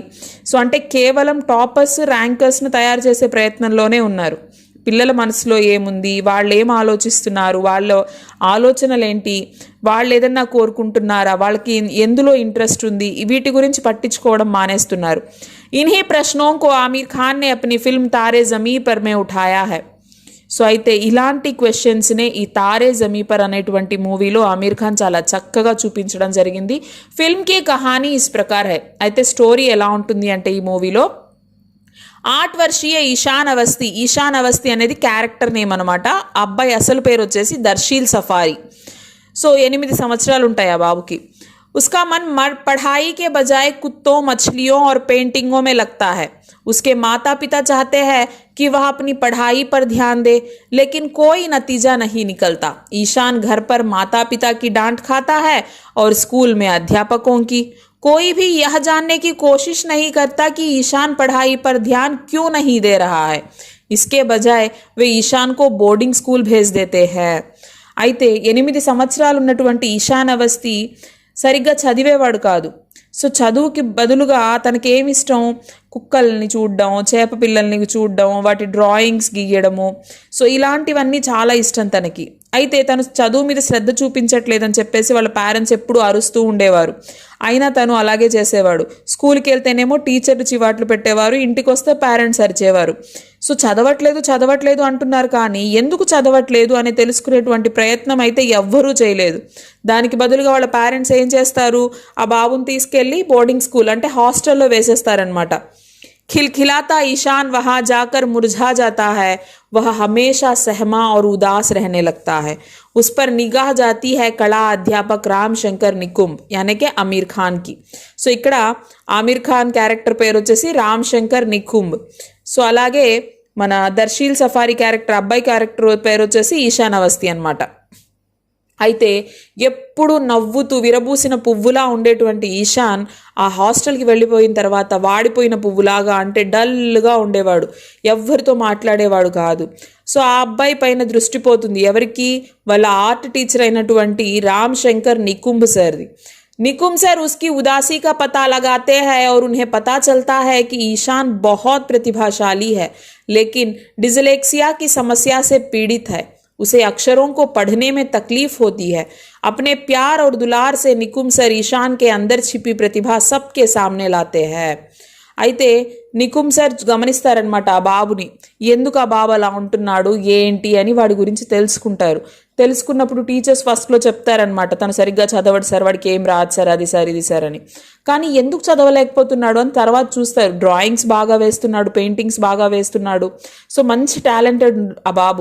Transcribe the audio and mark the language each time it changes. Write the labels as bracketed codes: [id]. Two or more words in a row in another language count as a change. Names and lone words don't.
[te] సో అంటే కేవలం [en] toppers rankers [te] తయారు చేసే ప్రయత్నంలోనే ఉన్నారు. పిల్లల మనసులో ఏముంది, వాళ్ళు ఏం ఆలోచిస్తున్నారు, వాళ్ళ ఆలోచనలు ఏంటి, వాళ్ళు ఏదన్నా కోరుకుంటున్నారా, వాళ్ళకి ఎందులో ఇంట్రెస్ట్ ఉంది, వీటి గురించి పట్టించుకోవడం మానేస్తున్నారు. [hi] इन्हीं प्रश्नों को आमिर खान ने अपनी फिल्म तारे ज़मीं पर में उठाया है. [te] సో అయితే ఇలాంటి క్వశ్చన్స్నే ఈ తారే జమీ పర్ అనేటువంటి మూవీలో అమీర్ ఖాన్ చాలా చక్కగా చూపించడం జరిగింది. [hi] फिल्म की कहानी इस प्रकार है. [te] అయితే స్టోరీ ఎలా ఉంటుంది అంటే ఈ మూవీలో 8 వర్షీయ ఈశాన్ అవస్థి అనేది [en] character name [te] అనమాట. అబ్బాయి అసలు పేరు వచ్చేసి దర్శీల్ సఫారీ. సో 8 సంవత్సరాలు ఉంటాయి ఆ బాబుకి. [hi] उसका मन पढ़ाई के बजाय कुत्तों, मछलियों और पेंटिंगों में लगता है. उसके माता पिता चाहते हैं कि वह अपनी पढ़ाई पर ध्यान दे, लेकिन कोई नतीजा नहीं निकलता. ईशान घर पर माता पिता की डांट खाता है और स्कूल में अध्यापकों की. कोई भी यह जानने की कोशिश नहीं करता कि ईशान पढ़ाई पर ध्यान क्यों नहीं दे रहा है. इसके बजाय वे ईशान को [en] boarding school [hi] भेज देते हैं. [te] అయితే 8 సంవత్సరాలు ఉన్నటువంటి ఈశాన్ అవస్థి సరిగ్గా చదివేవాడు కాదు. సో చదువుకి బదులుగా తనకి ఏమి ఇష్టం, కుక్కల్ని చూడడం, చేప పిల్లల్ని చూడడం, వాటి డ్రాయింగ్స్ గీయడము. సో ఇలాంటివన్నీ చాలా ఇష్టం తనకి. అయితే తను చదువు మీద శ్రద్ధ చూపించట్లేదని చెప్పేసి వాళ్ళ పేరెంట్స్ ఎప్పుడూ అరుస్తూ ఉండేవారు. అయినా తను అలాగే చేసేవాడు. స్కూల్కి వెళ్తేనేమో టీచర్లు చివాట్లు పెట్టేవారు, ఇంటికి వస్తే పేరెంట్స్ అరిచేవారు. సో చదవట్లేదు అంటున్నారు, కానీ ఎందుకు చదవట్లేదు అని తెలుసుకునేటువంటి ప్రయత్నం అయితే ఎవ్వరూ చేయలేదు. దానికి బదులుగా వాళ్ళ పేరెంట్స్ ఏం చేస్తారు, ఆ బాబుని తీసుకెళ్ళి [en] boarding school [te] అంటే హాస్టల్లో వేసేస్తారనమాట. [hi] खिलखिलाता ईशान वहाँ जाकर मुरझा जाता है. वह हमेशा सहमा और उदास रहने लगता है. उस पर निगाह जाती है कला अध्यापक राम शंकर निकुंब यानी कि आमिर खान की. [te] సో ఇక్కడ ఆమిర్ ఖాన్ క్యారెక్టర్ పేరు వచ్చేసి రామ్ శంకర్ నికుంబ్. సో అలాగే మన దర్శీల్ సఫారీ క్యారెక్టర్ అబ్బాయి క్యారెక్టర్ పేరు వచ్చేసి ఈశాన్ అవస్థి అనమాట. అయితే ఎప్పుడు నవ్వుతూ విరబూసిన పువ్వులా ఉండేటువంటి ఈశాన్ ఆ హాస్టల్కి వెళ్ళిపోయిన తర్వాత వాడిపోయిన పువ్వులాగా, అంటే డల్గా ఉండేవాడు, ఎవ్వరితో మాట్లాడేవాడు కాదు. సో ఆ అబ్బాయి పైన దృష్టి పోతుంది ఎవరికి, వాళ్ళ [en] art teacher [te] అయినటువంటి రామ్ శంకర్ నికుంబ్ సార్ది. [hi] निकुम सर उसकी उदासी का पता लगाते हैं और उन्हें पता चलता है कि ईशान बहुत प्रतिभाशाली है, लेकिन डिसलेक्सिया की समस्या से पीड़ित है। उसे अक्षरों को पढ़ने में तकलीफ होती है। अपने प्यार और दुलार से निकुम सर ईशान के अंदर छिपी प्रतिभा सबके सामने लाते हैं। [te] అయితే నికుమ్ సార్ గమనిస్తారనమాట ఆ బాబుని, ఎందుకు ఆ బాబు అలా ఉంటున్నాడు ఏంటి అని వాడి గురించి తెలుసుకుంటారు. తెలుసుకున్నప్పుడు [en] teachers first [te] చెప్తారనమాట, తను సరిగ్గా చదవడు సార్, వాడికి ఏం రాదు సార్, అది సార్ ఇది సార్ అని. కానీ ఎందుకు చదవలేకపోతున్నాడు అని తర్వాత చూస్తారు. డ్రాయింగ్స్ బాగా వేస్తున్నాడు, పెయింటింగ్స్ బాగా వేస్తున్నాడు, సో మంచి టాలెంటెడ్ ఆ బాబు.